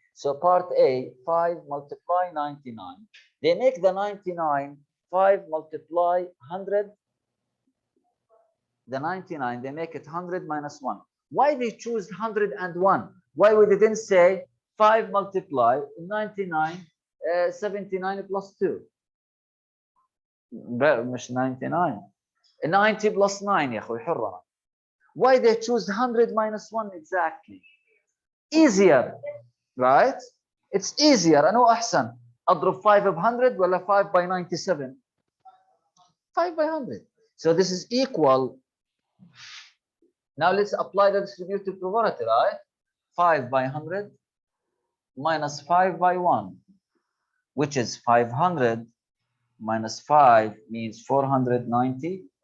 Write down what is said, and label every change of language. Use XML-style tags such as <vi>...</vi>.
<en>So part A, 5 multiply 99. They make the 99, 5 multiply 100. The 99, they make it 100 minus 1. Why they choose 101? Why we didn't say 5 multiply 99, 79 plus 2?</en> <ar>مش 99.</ar> <en>90 plus 9</en> <ar>يا اخوي حرة.</ar> <en>Why they choose 100 minus 1 exactly? Easier, right? It's easier.</en> <ar>أنو أحسن أضرب 5 ب 100 ولا</ar> <en>5 by 97? 5 by 100. So this is equal. Now let's apply the distributive property, right? 5 by 100 minus 5 by 1, which is 500 minus 5 means 490.</en>